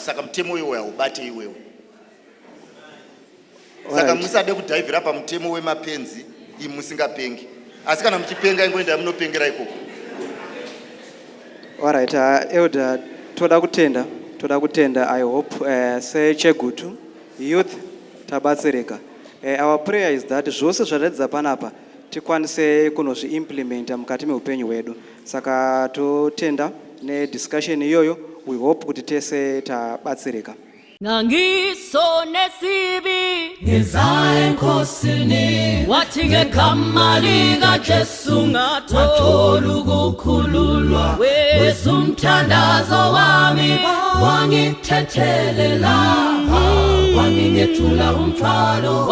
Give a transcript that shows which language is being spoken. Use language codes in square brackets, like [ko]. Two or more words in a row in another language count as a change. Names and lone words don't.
[sn] Saka mutemo uyo haubate iwewe. Saka musade kudhaivhira pamutemo wemapenzi imi musingapengi, asi kana muchipenga ingoenda munopengera ikoko. [en] Alright, Elder, [sn] toda kutenda, [en] I hope sechegutu youth tabatsirika. Our prayer is that [sn] zvose zvaratidza panapa tikwanise kunozviimplementa mukati meupenyu hwedu. Saka totenda nediscussion iyoyo, [en] we hope [sn] kuti tese tabatsirika. [zu] Ngangiso nesibi Ngizaye enkosini wathi ngegama lika Jesu ngathola ukukhululwa wesumthandazo wami wangithethelela wangingethula umthwalo